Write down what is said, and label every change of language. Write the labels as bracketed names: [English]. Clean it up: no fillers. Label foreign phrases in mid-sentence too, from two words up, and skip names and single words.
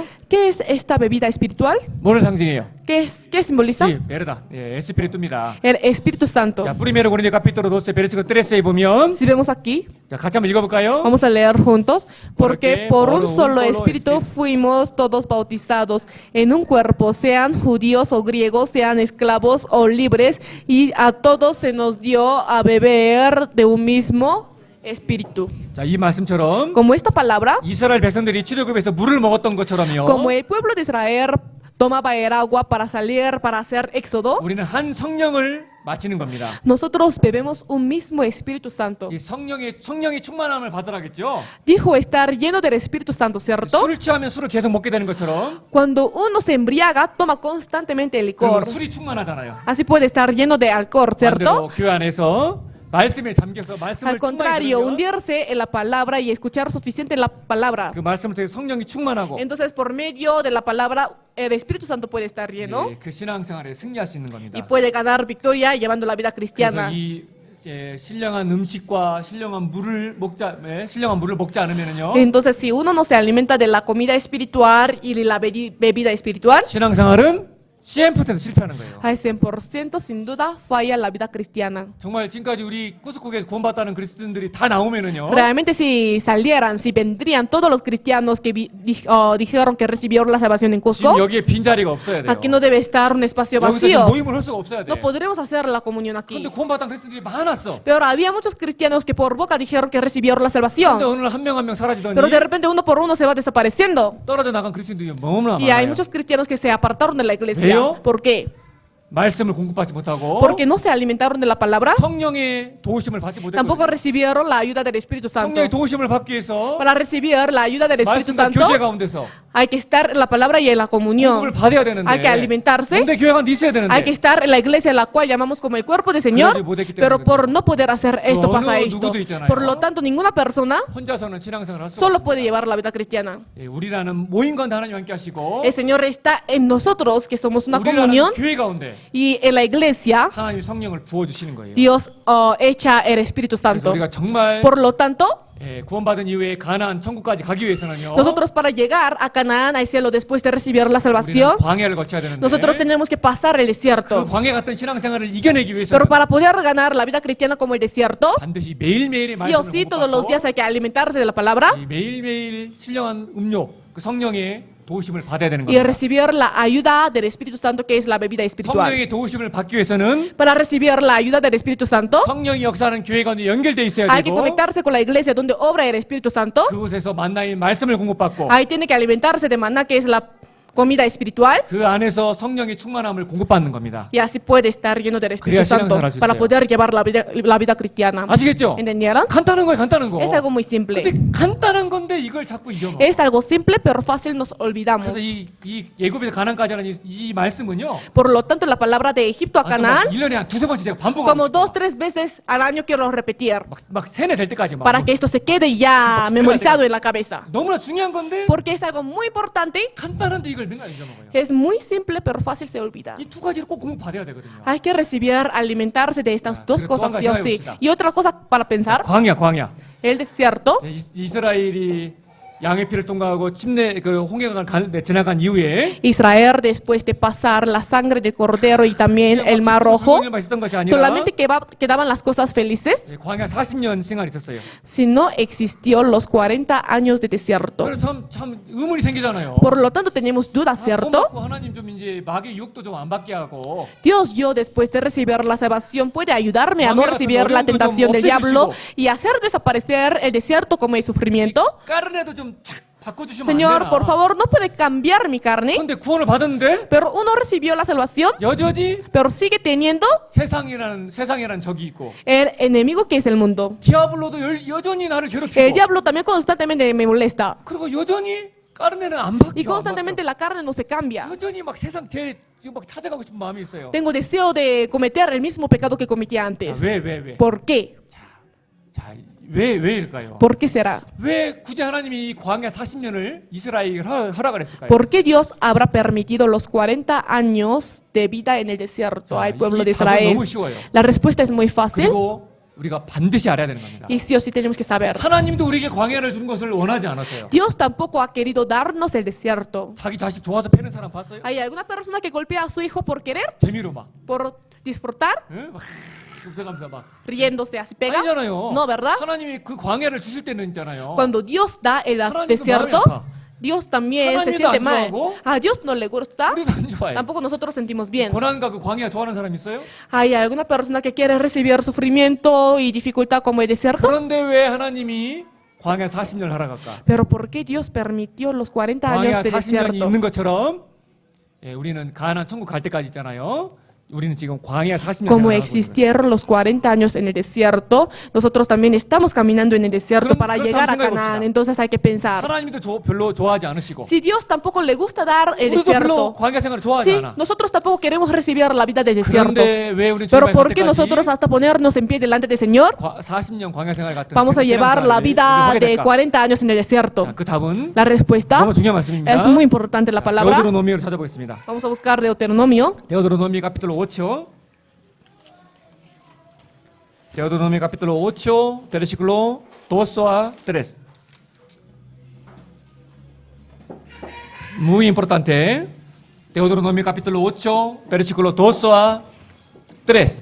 [Spanish] ¿Qué es esta bebida espiritual? [Korean] 뭐를 상징해요? [Spanish] ¿Qué simboliza? [Korean] 네, 베르다. 예, 에스피리투입니다. [Spanish] El Espíritu Santo. [Korean] 자, 프리메로 고린도 [Spanish] capítulo 12 versículo 13 [Korean] 에 보면 [Spanish] Si vemos aquí, [Korean] 자, 같이 한번 읽어볼까요? [Spanish] vamos a leer juntos. Porque Porque por por un un solo solo espíritu espíritu. fuimos todos bautizados en un cuerpo, sean judíos o griegos, sean esclavos o libres, y a todos se nos dio a beber de un mismo espíritu. [Korean] 자, 이 말씀처럼 [Spanish] Como esta palabra, [Korean] 이스라엘 백성들이 출애굽에서 물을 먹었던 것처럼요. [Spanish] como el pueblo de Israel tomaba el agua para salir, para hacer éxodo, [Korean] 우리는 한 성령을 마시는 겁니다. [Spanish] nosotros bebemos un mismo Espíritu Santo. [Korean] 이 성령의 충만함을 받으라겠죠. [Spanish] Dijo estar lleno del Espíritu Santo, ¿cierto? [Korean] 술을 취하면 술을 계속 먹게 되는 것처럼 [Spanish] Cuando uno se embriaga, toma constantemente el [Korean] 그럼 [Spanish] licor. [Korean] 술이 충만하잖아요. [Spanish] Así puede estar lleno de alcohol, ¿cierto? [Korean] 반대로 교회 안에서 말씀에 잠겨서 [Spanish] Al [Korean] 말씀을 충만히 [Spanish] contrario, [Korean] 들으면 [Spanish] hundirse en la palabra y escuchar suficiente la palabra. [Korean] 그 말씀을 통해 성령이 충만하고 [Spanish] Entonces, por medio de la palabra, el Espíritu Santo puede estar lleno [Korean] 예, 그 신앙생활에 승리할 수 있는 겁니다. [Spanish] y puede ganar victoria llevando la vida [Korean] 그래서 [Spanish] cristiana. [Korean] 이 신령한 음식과 신령한 물을 먹지 않으면요 [Spanish] Entonces, si uno no se alimenta de la comida espiritual y de la bebida espiritual, [Korean] 신앙생활은 100% 실패하는 거예요. [Spanish] al 100% sin duda falla la vida cristiana. [Korean] 정말 지금까지 우리 꾸스코에서 구원받다는 그리스도인들이 다 나오면은요. [Spanish] Realmente si salieran, si vendrían todos los cristianos que dijeron que recibieron la salvación en [Korean] 지금 [Spanish] Cusco, [Korean] 여기에 빈 자리가 없어야 돼요. [Spanish] aquí no debe estar un espacio [Korean] 여기서 지금 [Spanish] vacío. [Korean] 모임을 할 수가 없어야 돼. [Spanish] No podremos hacer la comunión aquí. [Korean] 근데 구원받은 그리스도인들이 많았어. [Spanish] Pero había muchos cristianos que por boca dijeron que recibieron la [Korean] 근데 [Spanish] salvación. [Korean] 어느 날 한 명 한 명 사라지더니 [Spanish] Pero de repente uno por uno se va desapareciendo. [Korean] 떨어져 나간 그리스도인들이 너무나 [Spanish] Y hay [Korean] 많아요. [Spanish] muchos cristianos que se apartaron de la iglesia. ¿Veo? ¿Por qué? [Korean] 말씀을 공급받지 못하고 [Spanish] Porque no se alimentaron de la palabra. [Korean] 성령의 도우심을 받지 [Spanish] Tampoco [Korean] 못했거든요. [Spanish] recibieron la ayuda del Espíritu Santo. [Korean] 성령의 도우심을 받기 위해서 [Spanish] Para recibir la ayuda del Espíritu [Korean] 말씀과 [Spanish] Santo [Korean] 교제 가운데서 [Spanish] hay que estar en la palabra y en la [Korean] 공급을 [Spanish] comunión. [Korean] 받아야 되는데 [Spanish] Hay que alimentarse. [Korean] 근데 교회가 있어야 되는데 [Spanish] Hay que estar en la iglesia, la cual llamamos como el cuerpo del Señor. [Korean] 그러지 못했기 때문에 [Spanish] Pero por no poder hacer esto [Korean] 어느 [Spanish] pasa esto. [Korean] 누구도 있잖아요. [Spanish] Por lo tanto, ninguna persona [Korean] 혼자서는 신앙생활을 할 수 [Spanish] solo puede [Korean] 없습니다. [Spanish] llevar la vida cristiana. [Korean] 예, 우리라는 모임 가운데 하나님 함께 하시고 [Spanish] El Señor está en nosotros, que somos una [Korean] 우리라는 [Spanish] comunión, [Korean] 교회 가운데 [Spanish] y en la iglesia [Korean] 하나님이 성령을 부어주시는 거예요. [Spanish] Dios echa el Espíritu [Korean] 그래서 [Spanish] Santo. [Korean] 우리가 정말 [Spanish] Por lo tanto, [Korean] 구원받은 이후에 가나안 천국까지 가기 위해서는요 [Spanish] nosotros para llegar a Canaán, al cielo, después de recibir la [Korean] 우리는 [Spanish] salvación, [Korean] 광야를 거쳐야 되는데 [Spanish] nosotros tenemos que pasar el [Korean] 그 [Spanish] desierto. [Korean] 광야 같은 신앙생활을 이겨내기 위해서는 [Spanish] Pero para poder ganar la vida cristiana como el desierto, [Korean] 반드시 매일매일의 [Spanish] sí o [Korean] 말씀을 [Spanish] sí, todos los [Korean] 공급받고 [Spanish] días hay que alimentarse de la palabra [Korean] 이 매일매일 신령한 음료 그 성령의 도우심을 받아야 되는 [Spanish] y [Korean] 겁니다. [Spanish] recibir la ayuda del Espíritu Santo, que es la bebida espiritual. [Korean] 성령의 도우심을 받기 위해서는 [Spanish] Para recibir la ayuda del Espíritu Santo, [Korean] 성령이 역사하는 교회 가운데 연결돼 있어야 [Spanish] hay que [Korean] 되고 [Spanish] conectarse con la iglesia donde obra el Espíritu Santo. [Korean] 그곳에서 만나인 말씀을 공급받고 [Spanish] Ahí tiene que alimentarse de maná, que es la comida espiritual, [Korean] 그 안에서 성령의 충만함을 공급받는 겁니다. [Spanish] y así puede estar lleno del Espíritu [Korean] 그래야 [Spanish] Santo [Korean] 신앙생활 할수 [Spanish] para [Korean] 있어요. [Spanish] poder llevar la vida cristiana. [Korean] 아시겠죠? [Spanish] ¿Entendieron? [Korean] 간단한 거예요, 간단한 거. [Spanish] Es algo muy simple. [Korean] 근데 간단한 건데 이걸 자꾸 잊어먹어. [Spanish] Es algo simple, pero fácil nos olvidamos. [Korean] 그래서 이 예굽에서 가나안까지 하는 이 말씀은요. [Spanish] Por lo tanto, la palabra de Egipto a Canaán, [Korean] 1년에 한 두세 번씩 제가 반복하고 [Spanish] como [Korean] 싶어. [Spanish] 2-3 veces al año quiero repetir, [Korean] 막 세뇌 될 때까지 막. [Spanish] para que esto se quede ya memorizado en la cabeza. [Korean] 너무나 중요한 건데 [Spanish] Porque es algo muy importante, [Korean] 간단한데 이걸 맨날 잊어먹어요. [Spanish] es muy simple, pero fácil se olvida. [Korean] 이 두 가지를 꼭 공부받아야 되거든요. [Spanish] Hay que recibir, alimentarse de estas dos [Korean] 그래, [Spanish] cosas, [Korean] 또 한 [Spanish] sí o [Korean] 가지 [Spanish] sí. [Korean] 생각해봅시다. [Spanish] Y otra cosa para pensar, [Korean] 광야. [Spanish] el desierto. [Korean] 이스라엘이 양의 피를 통과하고 그 홍해가 지나간 이후에 [Spanish] Israel, después de pasar la sangre del cordero y también el mar rojo, [Korean] 일만 있었던 것이 아니라 [Spanish] solamente quedaban las cosas felices, [Korean] 광야 40년 생활이 있었어요. [Spanish] sino existió los 40 años de desierto. [Korean] 그래서 참 의문이 생기잖아요. [Spanish] Por lo tanto, tenemos dudas, ¿cierto? [Korean] 고맙고 하나님 좀 이제 마귀의 유혹도 좀 안 받게 하고 [Spanish] Dios, yo después de recibir la salvación, puede ayudarme a no [Korean] 광야 같은 [Spanish] recibir la [Korean] 어려운 거좀 [Spanish] tentación del diablo [Korean] 없애주시고. [Spanish] y hacer desaparecer el desierto como el sufrimiento. [Korean] 까르네도 좀 착 바꿔주시면 [Spanish] Señor, [Korean] 안 되나? [Spanish] por favor, no puede cambiar mi carne. [Korean] 근데 구원을 받았는데 [Spanish] Pero uno recibió la salvación, [Korean] 여전히 [Spanish] pero sigue teniendo [Korean] 세상이라는 적이 있고 [Spanish] el enemigo que es el mundo. [Korean] 디아블로도 여전히 나를 [Spanish] El [Korean] 괴롭히고 [Spanish] diablo también constantemente me molesta. [Korean] 그리고 여전히 까르네는 안 [Spanish] Y [Korean] 바뀌어. [Spanish] constantemente la carne no se cambia. [Korean] 여전히 막 세상 지금 막 찾아가고 싶은 마음이 있어요. [Spanish] Tengo deseo de cometer el mismo pecado que cometí antes. [Korean] 왜? [Spanish] ¿Por qué? [Korean] 자, 왜일까요? [Spanish] ¿Por qué será? [Korean] 왜 굳이 하나님이 이 광야 40년을 이스라엘에게 허락을 했을까요? [Spanish] ¿Por qué Dios habrá permitido los 40 años de vida en el desierto al pueblo de [Korean] 이 답은 [Spanish] Israel? [Korean] 너무 쉬워요. [Spanish] La respuesta es muy fácil [Korean] 그리고 우리가 반드시 알아야 되는 겁니다. [Spanish] y sí o sí tenemos que saber. [Korean] 하나님도 우리에게 광야를 준 것을 원하지 않았어요. [Spanish] Dios tampoco ha querido darnos el desierto. [Korean] 자기 자식 좋아서 패는 사람 봤어요? [Spanish] ¿Hay alguna persona que golpea a su hijo por querer? [Korean] 재미로 막, [Spanish] ¿Por disfrutar? [Korean] 응? 막 웃어가면서 막. [Spanish] ¿Riéndose así pega? [Korean] 아니잖아요. [Spanish] No, ¿verdad? [Korean] 하나님이 그 광야를 주실 때는 있잖아요. [Spanish] Cuando Dios da el [Korean] 하나님도 [Spanish] desierto, [Korean] 마음이 아파. [Spanish] Dios también se [Korean] 하나님도 [Spanish] siente [Korean] 안 [Spanish] mal. [Korean] 좋아하고, [Spanish] A Dios no le gusta, [Korean] 우리도 안 좋아해. [Spanish] tampoco nosotros sentimos bien. [Korean] 고난과 그 광야 좋아하는 사람 있어요? [Spanish] ¿Hay alguna persona que quiere recibir sufrimiento y dificultad como el desierto? [Korean] 그런데 왜 하나님이 광야 40년을 허락할까? [Spanish] Pero ¿por qué Dios permitió los 40 [Korean] 광야 [Spanish] años de [Korean] 40년이 [Spanish] desierto? [Korean] 있는 것처럼 우리는 가나안 천국 갈 때까지 있잖아요. 우리는 지금 광야 40년 [Spanish] Como [Korean] 생활을 하고 있는 거예요. [Spanish] existieron los 40 años en el desierto, nosotros también estamos caminando en el desierto [Korean] 그럼 [Spanish] para llegar a [Korean] 그렇다고 [Spanish] Canaán. [Korean] 생각해봅시다. [Spanish] Entonces hay que pensar, [Korean] 하나님도 별로 좋아하지 않으시고 [Spanish] si Dios tampoco le gusta dar el [Korean] 우리도 별로 [Spanish] desierto, [Korean] 광야 생활을 좋아하지 [Spanish] sí, [Korean] 않아. [Spanish] nosotros tampoco queremos recibir la vida del desierto. [Korean] 그런데 왜 우리는 [Spanish] Pero [Korean] 주님의 [Spanish] ¿por qué [Korean] 갈 [Spanish] nosotros [Korean] 때까지 [Spanish] hasta ponernos en pie delante del Señor [Korean] 40년 광야 생활 같은 [Spanish] vamos a llevar la [Korean] 신앙생활을 [Spanish] vida [Korean] 우리가 하게 [Spanish] de [Korean] 될까? [Spanish] 40 años en el desierto? [Korean] 자, 그 답은 [Spanish] La respuesta [Korean] 너무 중요한 말씀입니다. [Spanish] es muy importante la palabra. [Korean] 데오드로노미를 찾아보겠습니다. [Spanish] Vamos a buscar Deuteronomio. Deuteronomio capítulo 8. Deuteronomio capítulo 8, versículo 2 a 3. Muy importante. Deuteronomio capítulo 8, versículo 2 a 3.